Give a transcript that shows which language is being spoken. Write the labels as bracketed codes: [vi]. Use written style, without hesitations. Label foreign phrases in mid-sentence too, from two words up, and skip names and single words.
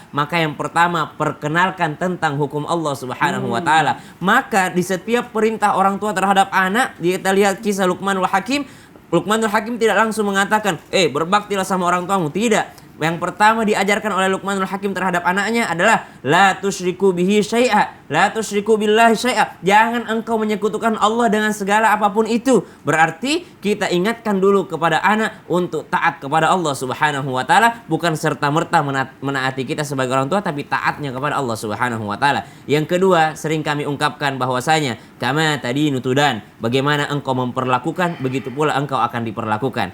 [id] Maka yang pertama, perkenalkan tentang hukum Allah [ar] سبحانه وتعالى. [id] Maka di setiap perintah orang tua terhadap anak, kita lihat kisah Luqmanul Hakim. Luqmanul Hakim tidak langsung mengatakan, berbaktilah sama orang tuamu. Tidak. Yang pertama diajarkan oleh Luqmanul Hakim terhadap anaknya adalah [ar] لا تشرك به شيئا، لا تشرك بالله شيئا. [id] Jangan engkau menyekutukan Allah dengan segala apapun itu. Berarti kita ingatkan dulu kepada anak untuk taat kepada Allah [ar] سبحانه وتعالى, [id] bukan serta-merta menaati kita sebagai orang tua, tapi taatnya kepada Allah [ar] سبحانه وتعالى. [id] Yang kedua, sering kami ungkapkan bahwasanya [ar] كما تدين تدان, [id] bagaimana engkau memperlakukan, begitu pula engkau akan diperlakukan.